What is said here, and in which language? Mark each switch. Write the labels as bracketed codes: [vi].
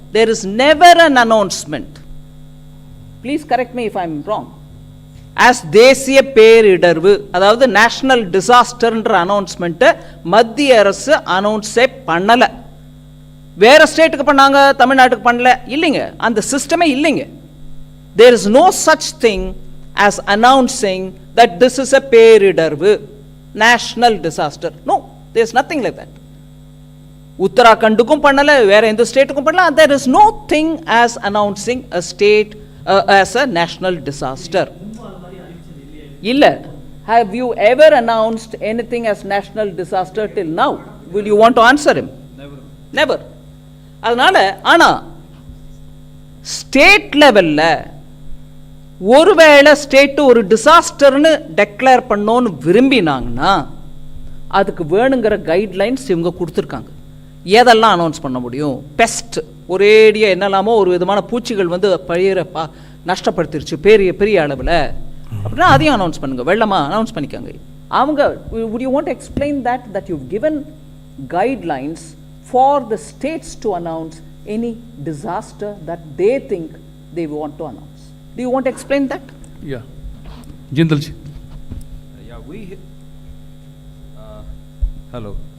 [en] There is never an announcement. Please correct me if I am wrong. [ta] As தேசிய பேரிடர்வு, அதாவது national டிசாஸ்டர்ன்ற அனௌன்ஸ்மெண்ட்டை மத்திய அரசு அனௌன்ஸே பண்ணலை. வேற ஸ்டேட்டுக்கு பண்ணாங்க, தமிழ்நாட்டுக்கு பண்ணல. இல்லைங்க, அந்த சிஸ்டமே இல்லைங்க. [en] There is no such thing as announcing that this is a பேரிடர்வு, national disaster. No, there is nothing like that. [ta] உத்தராகண்டுக்கும் பண்ணல, வேற எந்த ஸ்டேட்டுக்கும் பண்ணல. [en] There is no thing as announcing a state as a national disaster. [ta] இல்ல. [en] Have you ever announced anything as national disaster till now? Will you want to answer him? Never. [ta] அதனால ஆனா state லெவல்ல ஒருவேளை state ஒரு டிசாஸ்டர்னு declare பண்ணோன்னு விரும்பினாங்கன்னா அதுக்கு வேணுங்கிற guidelines இவங்க கொடுத்துருக்காங்க. எதெல்லாம் அனௌன்ஸ் பண்ண முடியும்? பெஸ்ட், ஒரேடியாக என்னெல்லாமோ ஒரு விதமான பூச்சிகள் வந்து பயிரை நஷ்டப்படுத்திருச்சு பெரிய அளவில் அப்படின்னா அதையும் அனௌன்ஸ் பண்ணுங்க. வெள்ளமாக அனௌன்ஸ் பண்ணிக்காங்க. அவங்க [en] would you want to explain that you've given guidelines for the states to announce any disaster that they think they want to announce? Do you want to explain that? Yeah. Jindal ji. Yeah, hello.